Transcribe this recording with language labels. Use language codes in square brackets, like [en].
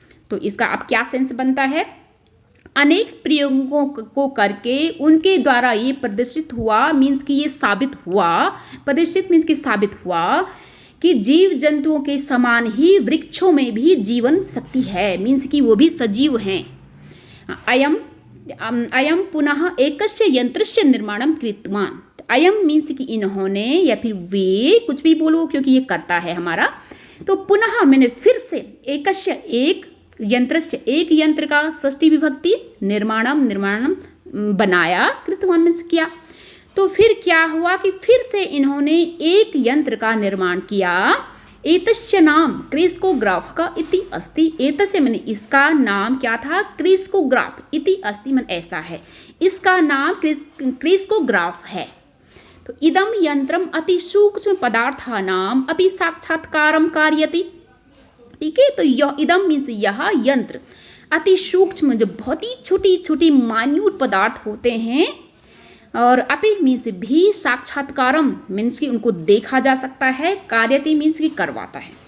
[hi] तो इसका अब क्या सेंस बनता है, अनेक प्रयोगों को करके उनके द्वारा ये प्रदर्शित हुआ, मीन्स कि ये साबित हुआ, प्रदर्शित मीन्स कि साबित हुआ कि जीव जंतुओं के समान ही वृक्षों में भी जीवन शक्ति है, मीन्स कि वो भी सजीव हैं। [sa] अयम पुनः एकस्य यंत्रस्य निर्माणम कृतवान। [hi] अयम मीन्स कि इन्होंने, या फिर वे, कुछ भी बोलो क्योंकि ये करता है हमारा, तो पुनः मैंने फिर से, एकस्य एक, यंत्रस्य एक यंत्र का, षष्ठी विभक्ति, निर्माणम बनाया, कृतवान मीन्स किया। तो फिर क्या हुआ कि फिर से इन्होंने एक यंत्र का निर्माण किया। [sa] एतस्य नाम क्रिस्कोग्राफ का इति अस्ति। [hi] एतस्य मैंने इसका नाम क्या था, क्रिस्कोग्राफ, इति अस्ति मन ऐसा है, इसका नाम क्रिस्कोग्राफ है। तो [sa] इदम यंत्रम अति सूक्ष्म पदार्थानाम अपि साक्षात्कारम कारयति, [hi] ठीक है, तो यह इदम मीन्स यह यंत्र, अति सूक्ष्म जो बहुत ही छोटी छोटी मान्यूट पदार्थ होते हैं, और अपि मीन्स भी, साक्षात्कारम मीन्स कि उनको देखा जा सकता है, कार्यति मीन्स कि करवाता है।